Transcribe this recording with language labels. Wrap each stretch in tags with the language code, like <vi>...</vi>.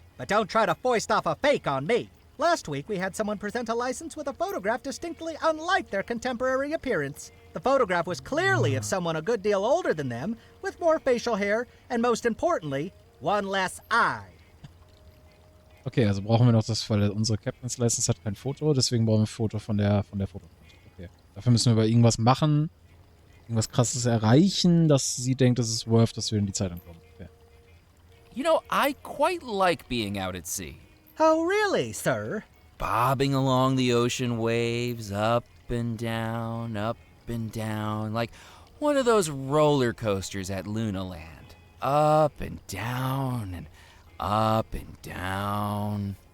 <en>But don't try to foist off a fake on me. Last week, we had someone present a license with a photograph distinctly unlike their contemporary appearance. The photograph was clearly of someone a good deal older than them, with more facial hair, and most importantly, one less eye.</en> <de>Okay, also brauchen wir noch das, weil unsere Captain's License hat kein Foto, deswegen brauchen wir ein Foto von der Fotokarte. Okay. Dafür müssen wir aber irgendwas machen, irgendwas Krasses erreichen, dass sie denkt, es ist worth, dass wir in die Zeitung kommen. Okay.</de> <en>You know, I quite like being out at sea. Oh, really, sir? Bobbing along the ocean waves, up and down, like one of those roller coasters at Lunaland. Up and down and up and down.</en>